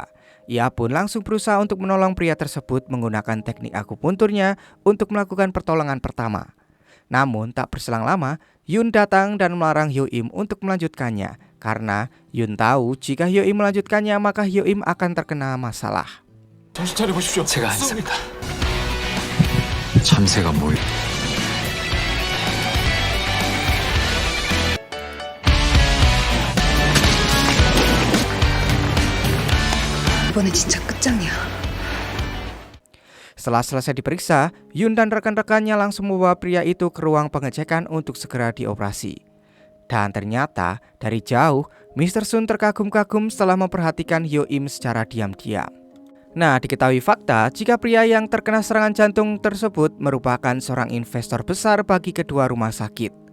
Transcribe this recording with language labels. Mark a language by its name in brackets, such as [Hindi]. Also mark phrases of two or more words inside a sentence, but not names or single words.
[Indonesian] Ia pun langsung berusaha untuk menolong pria tersebut menggunakan teknik akupunturnya untuk melakukan pertolongan pertama. Namun tak berselang lama, Yoon datang dan melarang Hyo Im untuk melanjutkannya karena Yoon tahu jika Hyo Im melanjutkannya maka Hyo Im akan terkena masalah. [Korean] 정신 차려보십시오. 제가 하겠습니다. 참새가 뭘? 이번에 진짜 끝장이야. [Indonesian] Setelah selesai diperiksa, Yoon dan rekan-rekannya langsung membawa pria itu ke ruang pengecekan untuk segera dioperasi. Dan ternyata dari jauh, Mr. Sun terkagum-kagum setelah memperhatikan Hyo Im secara diam-diam. Nah, diketahui fakta jika pria yang terkena serangan jantung tersebut merupakan seorang investor besar bagi kedua rumah sakit.